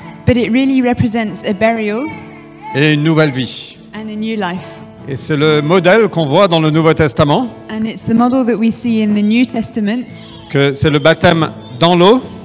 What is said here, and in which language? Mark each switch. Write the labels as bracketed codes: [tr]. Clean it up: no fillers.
[en] But it really represents a burial [fr] et une nouvelle vie. [en] and a new life. [fr] Et c'est le modèle qu'on voit dans le Nouveau Testament, [en] And it's the model that we see in the New Testament. [fr] que c'est le baptême dans l'eau,